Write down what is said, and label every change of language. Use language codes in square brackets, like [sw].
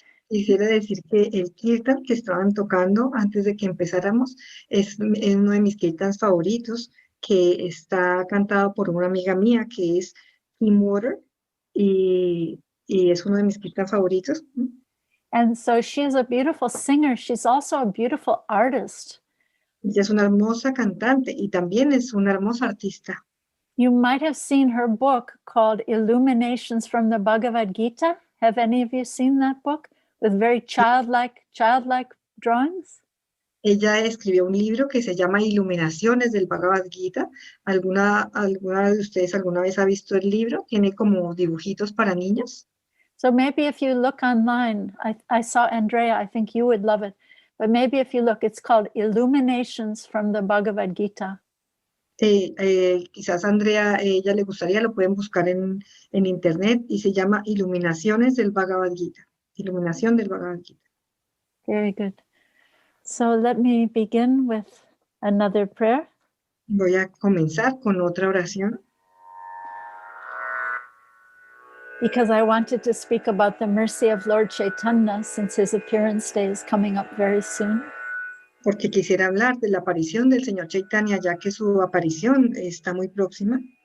[es] Quisiera decir que el kirtan que estaban tocando antes de que empezáramos es uno de mis kirtans favoritos, que está cantado por una amiga mía que es Kim Water, y es uno de mis kirtans favoritos. [en] And so she is a beautiful singer. She's also a beautiful artist. [es] Ella es una hermosa cantante y también es una hermosa artista. [en] You might have seen her book called Illuminations from the Bhagavad Gita. Have any of you seen that book with very childlike drawings? [es] Ella escribió un libro que se llama Iluminaciones del Bhagavad Gita. ¿Alguna de ustedes alguna vez ha visto el libro? Tiene como dibujitos para niños. [en] So maybe if you look online, I saw Andrea, I think you would love it. But maybe if you look, it's called Illuminations from the Bhagavad Gita. [es] Quizás Andrea, ella le gustaría, lo pueden buscar en internet y se llama Iluminaciones del Bhagavad Gita. Iluminación del Bhagavad Gita. [en] Very good. So let me begin with another prayer. [es] Voy a comenzar con otra oración. [en] Because I wanted to speak about the mercy of Lord Chaitanya since his appearance day is coming up very soon. [es] Porque quisiera hablar de la aparición del Señor Chaitanya, ya que su aparición está muy próxima.